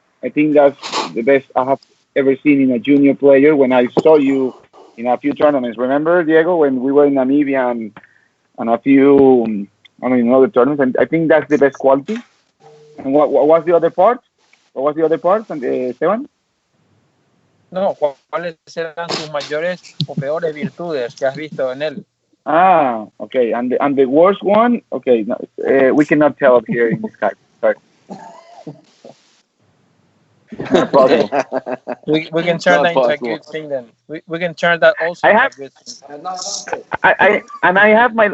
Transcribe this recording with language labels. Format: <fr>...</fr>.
<en>I think that's the best I have ever seen in a junior player. When I saw you in a few tournaments, remember, Diego, when we were in Namibia and a few, other tournaments, and I think that's the best quality. And what was the other part? What was the other part, Esteban?</en> <es>No, ¿cuáles eran sus mayores o peores virtudes que has visto en él?</es> <en>Ah, okay. And the worst one, okay, no, we cannot tell it here in Skype. Sorry. Not possible. We can turn that into a good thing then. We can turn that also into a good thing.</en>